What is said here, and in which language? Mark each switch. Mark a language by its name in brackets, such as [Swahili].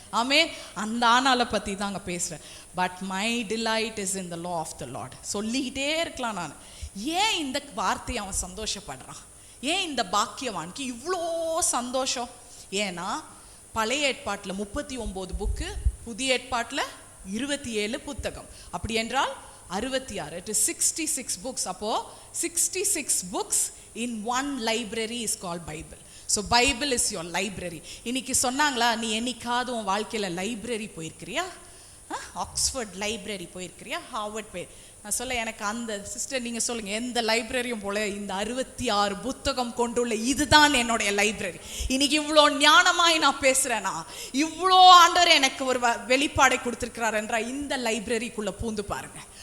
[Tamil] ஆமே. அந்த ஆனால பற்றி தாங்க பேசுகிறேன். [English] But my delight is in the law of the Lord. [Tamil] சொல்லிக்கிட்டே இருக்கலாம் நான். ஏன் இந்த வார்த்தையை அவன் சந்தோஷப்படுறான்? ஏன் இந்த பாக்கியவானுக்கு இவ்வளோ சந்தோஷம்? ஏன்னா பழைய ஏற்பாட்டில் 39 புக்கு, புதிய ஏற்பாட்டில் 27 புத்தகம். அப்படி என்றால் [English] 66, it is 66 books. [Tamil] அப்போ [English] 66 books in one library is called Bible. So Bible is your library. [Tamil] இன்னைக்கு சொன்னாங்களா, நீ என்னைக்காவது உன் வாழ்க்கையில் லைப்ரரி போயிருக்கிறியா? Oxford library போயிருக்கிறியா? ஹார்வர்ட் நான் சொல்ல, எனக்கு அந்த சிஸ்டர் நீங்கள் சொல்லுங்கள், எந்த லைப்ரரியும் போல இந்த 66 புத்தகம் கொண்டுள்ள இதுதான் என்னுடைய லைப்ரரி. இன்னைக்கு இவ்வளோ ஞானமாய் நான் பேசுகிறேன்னா, இவ்வளோ ஆண்டவர் எனக்கு ஒரு வெளிப்பாடை கொடுத்துருக்கிறார் என்றால் இந்த லைப்ரரிக்குள்ளே பூந்து பாருங்க.